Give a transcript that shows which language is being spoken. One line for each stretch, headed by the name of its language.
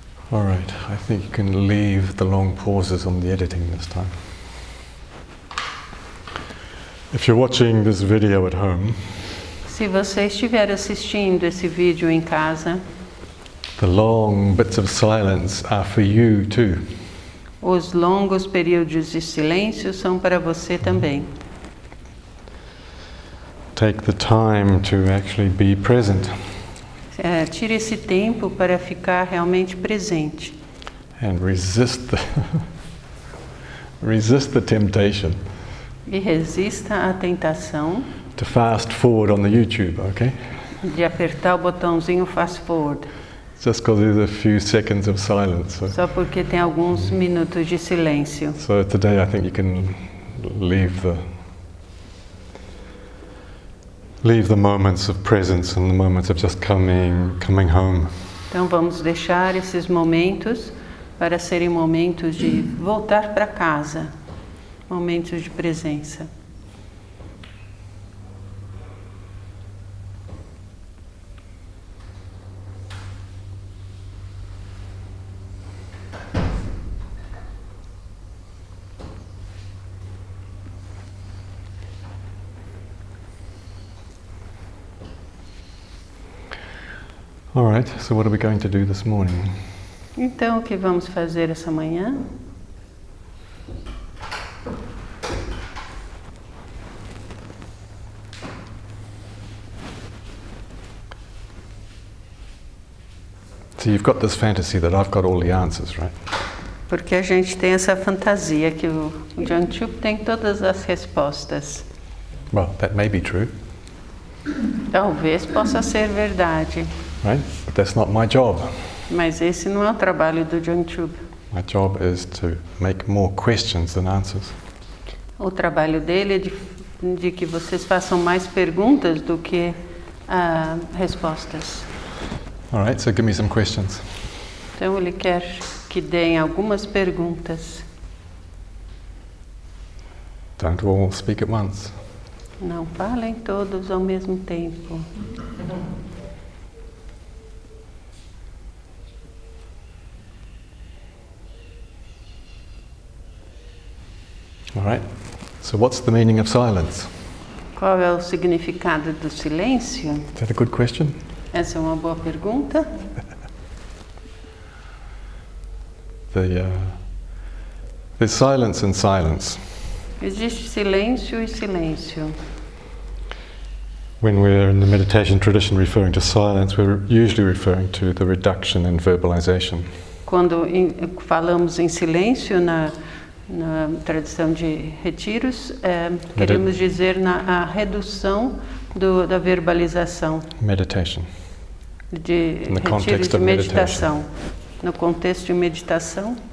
English: All right, I think you can leave the long pauses on the editing this time. If you're watching this video at home,
Portuguese: Se você estiver assistindo esse vídeo em casa,
English: the long bits of silence are for you too.
Portuguese: os longos períodos de silêncio são para você também.
English: Take the time to actually be present
Portuguese: Tire esse tempo para ficar realmente presente.
English: and resist the temptation
Portuguese: E resista à tentação
English: to fast forward on the YouTube, okay?
Portuguese: de apertar o botãozinho
English: fast forward, Just because there's a few seconds of silence.
Portuguese: só porque tem alguns minutos de silêncio.
English: So today I think you can leave the moments of presence and the moments of just coming home.
Portuguese: Então vamos deixar esses momentos para serem momentos de voltar para casa, momentos de presença.
English: All right, so what are we going to do this morning?
Portuguese: Então, o que vamos fazer essa manhã?
English: So you've got this fantasy that I've got all the answers, right?
Portuguese: Porque a gente tem essa fantasia que o Jangchub tem todas as respostas.
English: Well, that may be true,
Portuguese: Talvez possa ser verdade,
English: right? But that's not my job.
Portuguese: mas esse não é o trabalho do Jangchub.
English: My job is to make more questions than answers.
Portuguese: O trabalho dele é de que vocês façam mais perguntas do que respostas.
English: All right, so give me some questions.
Portuguese: Então ele quer que deem algumas perguntas.
English: Don't all speak at once.
Portuguese: Não falem todos ao mesmo tempo.
English: All right, so what's the meaning of silence?
Portuguese: Qual é o significado do silêncio?
English: Is that a good question?
Portuguese: Essa é uma boa pergunta.
English: There's silence and silence.
Portuguese: Existe silêncio e silêncio.
English: When we're in the meditation tradition referring to silence, we're usually referring to the reduction in verbalization.
Portuguese: Quando falamos em silêncio na tradição de retiros, queremos dizer a redução da verbalização.
English: Meditation.
Portuguese: De
English: In the
Portuguese: retiros
English: context
Portuguese: de
English: of
Portuguese: meditação. No contexto de meditação.